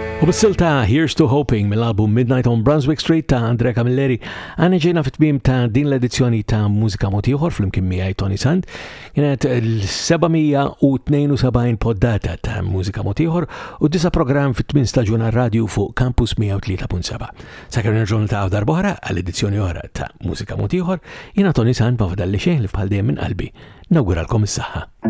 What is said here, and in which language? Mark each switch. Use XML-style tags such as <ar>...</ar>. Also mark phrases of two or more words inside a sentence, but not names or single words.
<mt>Silta Here's to Hoping mill-album Midnight on Brunswick Street ta' Anke Camilleri għana ġejna fit-tmiem ta' din l-edizzjoni ta' Mużika Mod Ieħor fl-imkien miegħi Toni Sant. Kienet l-772 poddata ta' Mużika Mod Ieħor u 9 programm fit-8 staġun radio fuq Campus 103.7. Sakemm nerġgħu niltaqgħu darb'oħra għall-edizzjoni oħra ta' Mużika Mod Ieħor, jiena Toni Sant ma fadalli xejn li bħal dejjem minn qalbi nawguralkom is-saħħa.</mt>